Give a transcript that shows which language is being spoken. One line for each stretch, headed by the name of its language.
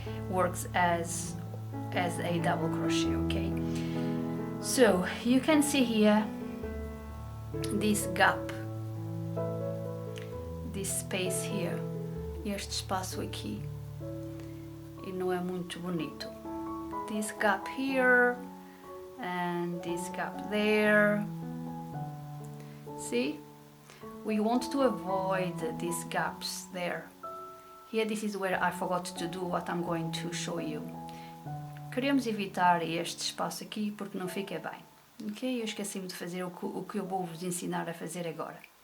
English: works as a double crochet, okay? So you can see here this gap, this space here,
Portuguese: este espaço aqui, e não é muito bonito.
English: This gap here and this gap there. See? We want to avoid these gaps there. Here, this is where I forgot to do what I'm going to show you.
Portuguese: Queremos evitar este espaço aqui porque não fica bem. Ok? Eu esqueci-me de fazer o que eu vou vos ensinar a fazer agora.